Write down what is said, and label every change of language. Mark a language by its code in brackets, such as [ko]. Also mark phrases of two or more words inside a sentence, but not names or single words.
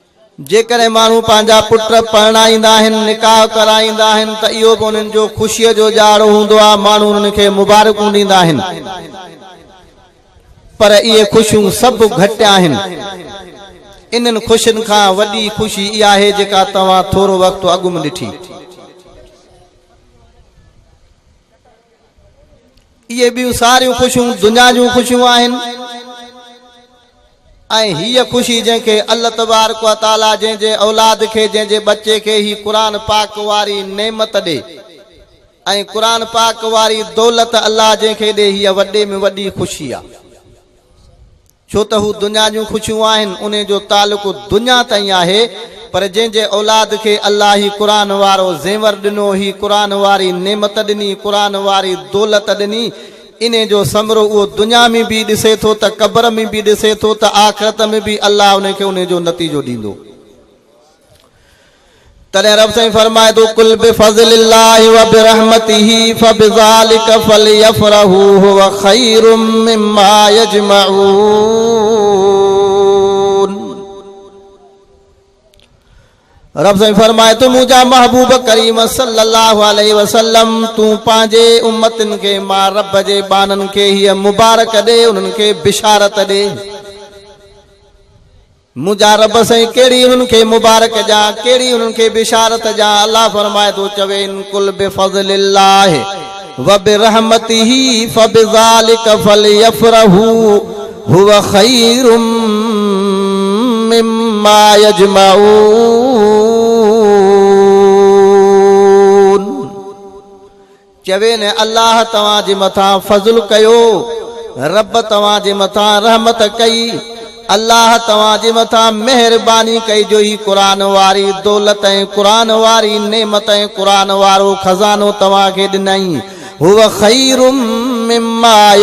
[sd] जेकॾहिं माण्हू पंहिंजा पुट परणाईंदा आहिनि निकाह कराईंदा आहिनि त इहो बि उन्हनि जो ख़ुशीअ जो ॼाणो हूंदो आहे माण्हू उन्हनि खे मुबारकूं ॾींदा आहिनि पर इहे ख़ुशियूं सभु घटि आहिनि इन्हनि ख़ुशियुनि खां वॾी ख़ुशी इहा आहे जेका तव्हां थोरो वक़्तु अॻु में ॾिठी इहे ॿियूं सारियूं ख़ुशियूं दुनिया जूं ख़ुशियूं आहिनि ऐं हीअ ख़ुशी जंहिंखे [ar] الله تبارك و تعالى [sd] जंहिंजे औलाद खे जंहिंजे बचे खे ही क़ुरान पाक वारी नेमत ॾे ऐं क़ुरान पाक वारी दौलत अल्लाह जंहिंखे ॾे हीअ वॾे में वॾी ख़ुशी आहे छो त हू दुनिया जूं ख़ुशियूं आहिनि उन जो तालुक़ दुनिया ताईं आहे पर जंहिंजे औलाद खे अल्लाह ही क़ुरान वारो ज़ेवर ॾिनो ही क़ुरान वारी नेमत ॾिनी क़ुरान वारी दौलत ॾिनी इन जो समरो उहो दुनिया में बि ॾिसे थो त क़ब्र में बि ॾिसे थो त आख़िरत में बि अल्लाह उनखे उन जो नतीजो ॾींदो तॾहिं रब साईं फरमाए थो [ar] قل بفضل الله و برحمته فبذلك فليفرحوا هو خير مما يجمعون [sd] रब साईं फरमाए तो मुंहिंजा महबूब करीम [ar] صلى الله عليه وسلم [sd] तूं पंहिंजे उम्मतनि खे मां रब जे बाननि खे हीअ मुबारक ॾे उन्हनि खे बिशारत ॾे मुंहिंजा रब साईं कहिड़ी उन्हनि खे मुबारक ॾियां कहिड़ी उन्हनि खे बिशारत ॾियां अल्लाह फरमाए थो चवे इन [ar] قل بفضل الله و برحمته فبذلك فليفرحوا هو خير مما يجمعون [sd] चवे न अल्लाह तव्हांजे मथां फज़ल कयो रब तव्हांजे मथां रहमत कई अल्लाह तव्हांजे मथां मेहरबानी कई जो ही क़ुरान वारी दौलत ऐं क़ुरान वारी नेमत ऐं क़ुरान वारो खज़ानो तव्हांखे ॾिनई [ar] هو خير مما